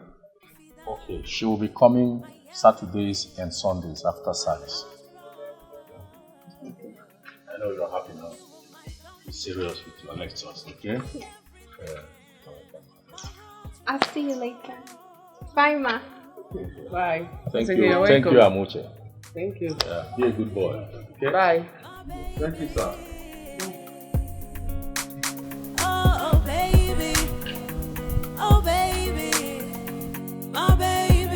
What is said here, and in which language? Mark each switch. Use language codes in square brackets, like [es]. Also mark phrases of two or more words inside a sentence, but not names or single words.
[en] Okay, she will be coming Saturdays and Sundays after service. Okay. I know you're happy now. Be serious with your lectures, okay? I'll see you later. Bye, Ma. Bye. Thank So you. you're Thank you, welcome. Amuche. Thank you. Be a good boy. Okay? Bye. Thank you, sir. Oh, baby. Oh, baby. My baby.